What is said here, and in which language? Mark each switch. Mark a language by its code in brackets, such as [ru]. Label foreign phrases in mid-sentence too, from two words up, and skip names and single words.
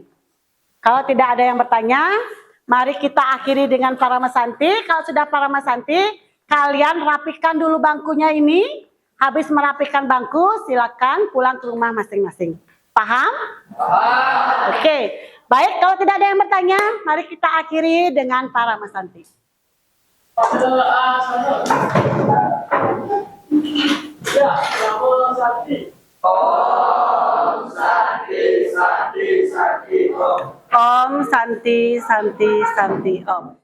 [id] Kalau tidak ada yang bertanya, mari kita akhiri dengan Paramasanti. Kalau sudah Paramasanti, kalian rapikan dulu bangkunya ini. Habis merapikan bangku, silakan pulang ke rumah masing-masing. Paham? Paham. Oke. Baik, kalau tidak ada yang bertanya, mari kita akhiri dengan Paramasanti. Ya, Paramasanti. [sa] ॐ शान्ति, शान्ति, शान्ति, ॐ. ॐ शान्ति, शान्ति, शान्ति, ॐ.